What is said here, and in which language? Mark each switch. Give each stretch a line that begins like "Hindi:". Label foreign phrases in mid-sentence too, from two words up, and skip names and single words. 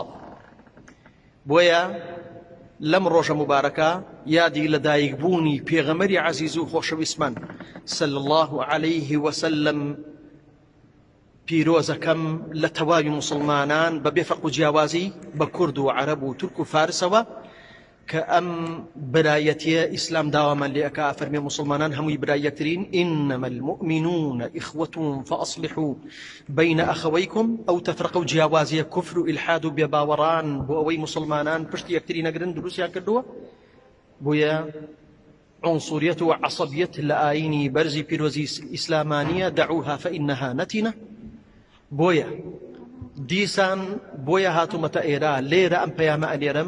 Central Kurdish: بۆیە لەم ڕۆژە مبارەکە یادی لەدایکبوونی پێغەمبەری عەزیز و خۆشەویستمان
Arabic: صلی الله عليه وسلم
Central Kurdish: پیرۆزەکەم لە تەواوی مسلمانان بە بێفەرق و جیاوازی بە کورد و عەرەب و تورک و فارسەوە کە ئەم برایەتیە ئیسلام داوامان لێ ئەکا. فەرمێ مسلمانان هەمووی برای یەکترین.
Arabic: إنما المؤمنون إخوة فأصلحوا بين أخويكم.
Central Kurdish: ئەو تەفرقە و جیاوازیە کوفر و ئیلحاد و بێباوەڕان بۆ ئەوەی مسلمانان پشتی یەکتری نەگرن دروستیان کردووە. بۆیە عنصریەت و عەسەبیەت لە ئاینی بەرزی پیرۆزی ئیسلامانیە
Arabic: دعوها فإنها نتنة.
Central Kurdish: بۆیە دیسان بۆیە هاتوومەتە ئێرە لێرە ئەم پەیامە ئەنێرم.